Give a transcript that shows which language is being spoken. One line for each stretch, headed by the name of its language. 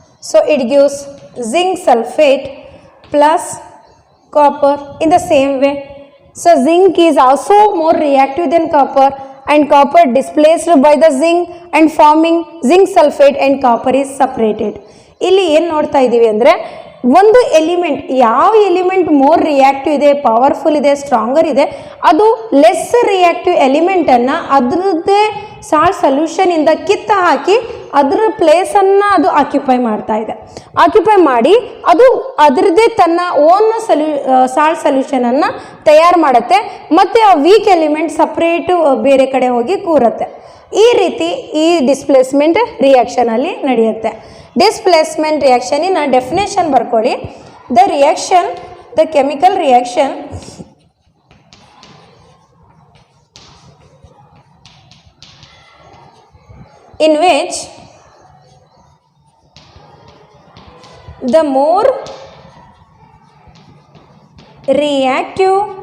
English: So it gives zinc sulfate plus copper in the same way. So zinc is also more reactive than copper, and copper displaced by the zinc and forming zinc sulfate, and copper is separated.
Kannada: ಇಲ್ಲಿ ಏನು ನೋಡ್ತಾ ಇದ್ದೀವಿ ಅಂದರೆ, ಒಂದು element, ಯಾವ element more reactive ಇದೆ, powerful ಇದೆ, stronger ಇದೆ, ಅದು ಲೆಸ್ ರಿಯಾಕ್ಟಿವ್ ಎಲಿಮೆಂಟನ್ನು ಅದರದ್ದೇ ಸಾಲ್ಟ್ ಸೊಲ್ಯೂಷನಿಂದ ಕಿತ್ತ ಹಾಕಿ ಅದರ ಪ್ಲೇಸನ್ನು ಅದು ಆಕ್ಯುಪೈ ಮಾಡ್ತಾ ಇದೆ. ಆಕ್ಯುಪೈ ಮಾಡಿ ಅದು ಅದರದ್ದೇ ತನ್ನ ಓನ್ ಸಾಲ್ಟ್ ಸೊಲ್ಯೂಷನನ್ನು ತಯಾರು ಮಾಡುತ್ತೆ, ಮತ್ತು ಆ ವೀಕ್ ಎಲಿಮೆಂಟ್ ಸಪ್ರೇಟು ಬೇರೆ ಕಡೆ ಹೋಗಿ ಕೂರುತ್ತೆ. ಈ ರೀತಿ ಈ ಡಿಸ್ಪ್ಲೇಸ್ಮೆಂಟ್ ರಿಯಾಕ್ಷನಲ್ಲಿ ನಡೆಯುತ್ತೆ. ಡಿಸ್ಪ್ಲೇಸ್ಮೆಂಟ್ ರಿಯಾಕ್ಷನಿನ ಡೆಫಿನೇಷನ್ ಬರ್ಕೊಳ್ಳಿ.
English: the reaction, the chemical reaction in which the more reactive